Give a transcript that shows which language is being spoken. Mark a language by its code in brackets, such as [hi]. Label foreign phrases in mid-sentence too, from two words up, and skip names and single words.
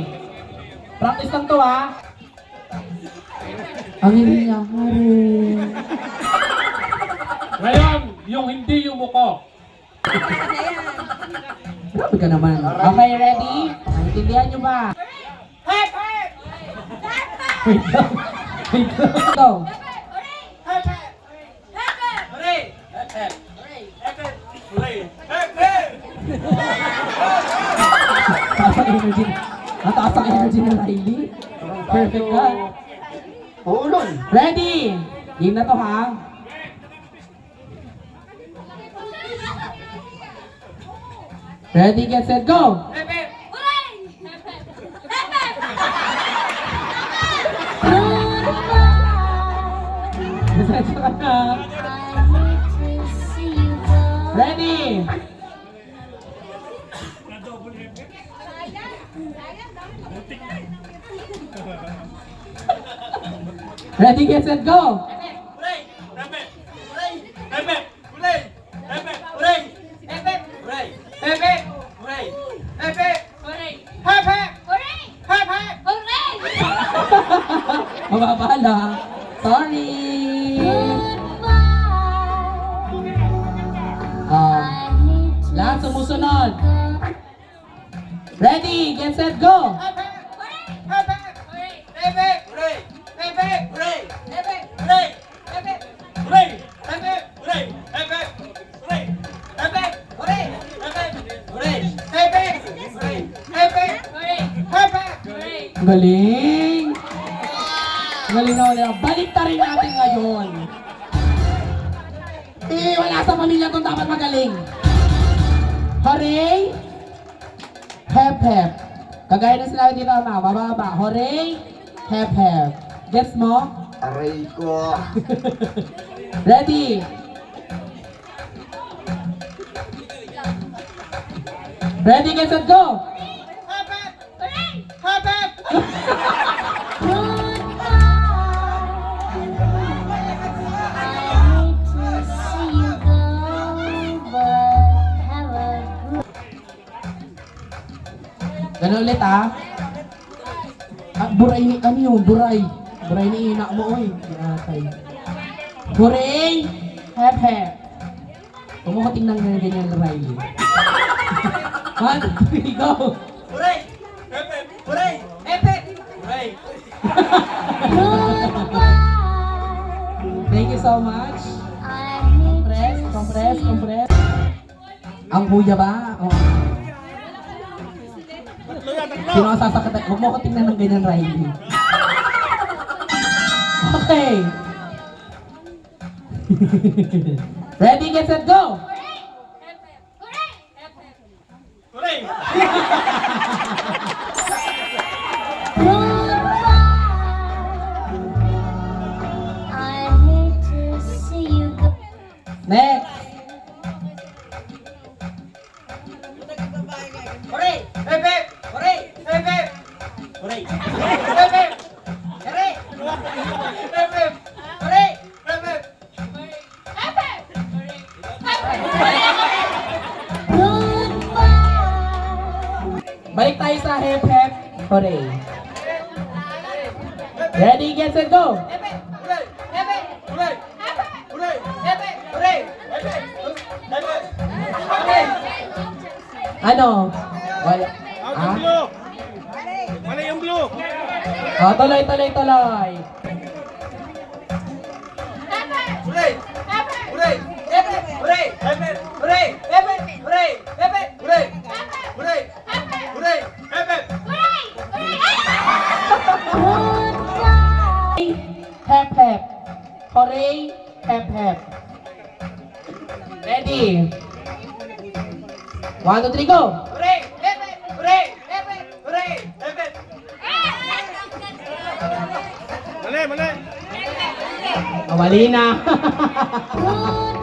[tl] Practice lang to ha. Ang hindi niya. Ngayon, yung hindi yumuko. Grabe ka naman. Okay, ready? Naintindihan nyo ba? [en] Hep! Hep! [tl] Wait lang. Wait lang. [en] Go. Hep! Hep! Hooray! Hep! Hep! Hep! Hep! Hooray! Hep! Hep! [tl] Taas ang energy. Ang taas ang energy ni Riley. Perfect ka. Ulol! [en] Ready? Game [tl] na to ha. [en] Ready, get set, go! Hep! Hep! [tl] Set ka na. [en] Ready? Ready, get set, go! Hooray! Hep! Hep! Hooray! Hep! Hep! Hooray! Hep! Hep! Hooray! Hep! Hep! Hooray! Hep! Hep! Hooray! Hep! Hep! Hep! Hep! Hep! [tl] Mababala. Sorry. Lahat sumusunod. [en] Ready, get set, go! Hep! Hep! Hep! Hep! Hep! Hooray! Hep! Hep! Hooray! Hep! Hep! Hooray! Hep! Hep! Hooray! Hep! Hep! Hooray! Hep! Hep! Hooray! Hep! Hep! Hooray! Hep! Hep! Hooray! Hep! Hep! Hooray! Hep! Hep! Hep! Hep! [tl] Galing! Galing na ulit. Balik na rin natin ngayon. Wala sa pamilya kung dapat magaling. [en] Hooray! Hep hep. [tl] Kagaya na sinabi dito ama, mababa. [en] Hooray! Hep hep. [tl] Gets mo? Aray ko! [en] Ready? Ready, get set, go! Hep! Hep! Hep! Hep! [tl] Ganun ulit ah. Buray ni, ano yun? Buray. [ceb] Buray ni ina mo, oy. Atay. Buray! [en] Hep hep. [tl] Huwag mo ko tingnan na ganyan na Riley. [en] 1, 2, 3, go! Hooray! Hep! Hep! Hooray! Hep! Hep! Hooray! Thank you so much. Compress, compress, compress. [tl] Ang kuya ba? Oh. Sino ang sasakatan? Huwag mo ko tingnan ng ganyan, Riley. [en] Okay. Ready, get set, go! Hooray! Next. Hooray! Hep! Hep! Hooray! Hep! Hep! Hooray! Hep! Hep! Hooray! Hep! Hep! Hooray! Hep! Hep! [tl] Balik tayo sa [en] hep hep. Hooray. Ready, get set, go! Hep! Hep! Hooray! Hep! Hep! Hooray! Hooray! Hep! Hep! Hooray! Hep! Hep! Hep! Hooray! [tl] Ano? Wala. Ah? Mali yung blue! Oh, tuloy, tuloy, tuloy. [en] Hooray! Hooray! Hep! Hep! Hooray! Hep! Hep! Hooray! Hep! Hep! Hooray! Hep! Hep! Hooray! Hooray! Hooray! Hep! Hep! Hep hep. Hooray, hep hep. Ready? 1, 2, 3, go! Hooray! Hep! Hep! Hooray! Hep! Hep! Hooray! Hep! Hep! [tl] Mali! Mali! Oh, mali na.